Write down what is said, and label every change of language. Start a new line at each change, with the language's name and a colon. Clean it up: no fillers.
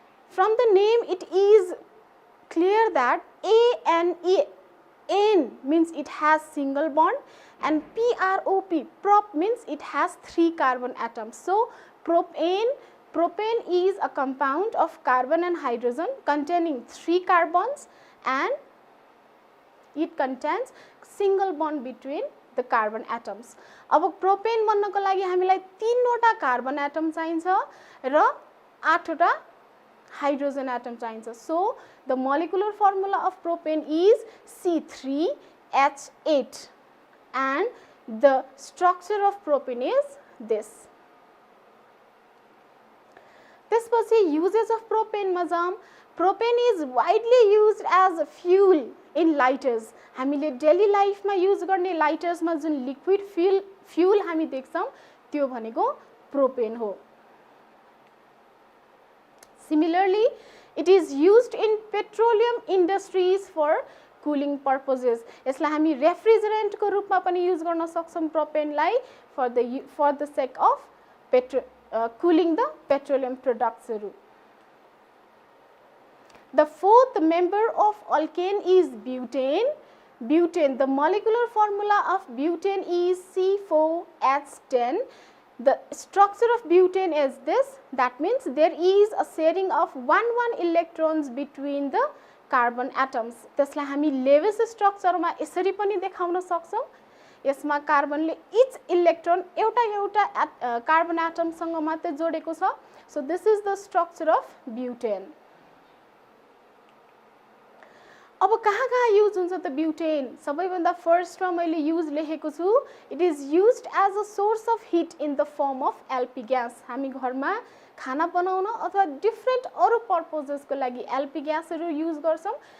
English: From the name it is clear that AN means it has single bond and prop means it has 3 carbon atoms. So propane is a compound of carbon and hydrogen containing 3 carbons and it contains single bond between the carbon atoms.
Nepali: अब propane बन्नको लागि हामीलाई 3वटा carbon atom चाहिन्छ र 8वटा hydrogen atom चाहिन्छ।
English: So the molecular formula of propane is C3H8 and the structure of propane is this.
Nepali: त्यसपछि
English: uses of propane
Nepali: मा जाम।
English: Propane is widely used as a fuel in lighters.
Nepali: हामीले daily लाइफमा use गर्ने लाइटर्समा जुन liquid fuel हामी देख्छौँ त्यो भनेको प्रोपेन हो।
English: Similarly, it is used in petroleum industries for cooling purposes.
Nepali: यसलाई हामी रेफ्रिजरेन्टको रूपमा पनि युज गर्न सक्छौँ प्रोपेनलाई
English: for the sake of cooling the petroleum productsहरू। The fourth member of alkane is butane. Butane, the molecular formula of butane is C4H10. The structure of butane is this. That means there is a sharing of 1 electrons between the carbon atoms.
Nepali: त्यसलाई हामी Levi's स्ट्रक्चरमा यसरी पनि देखाउन सक्छौं। यसमा कार्बनले each electron एउटा carbon एटमसँग मात्र जोडेको छ।
English: So this is the structure of butane.
Nepali: अब कहाँ युज हुन्छ त ब्युटेन? सबैभन्दा फर्स्टमा मैले युज लेखेको छु।
English: It is used as a source of heat in the form of LP gas.
Nepali: हामी घरमा खाना बनाउन अथवा डिफ्रेन्ट अरू पर्पजेसको लागि एलपी ग्यासहरू युज गर्छौँ।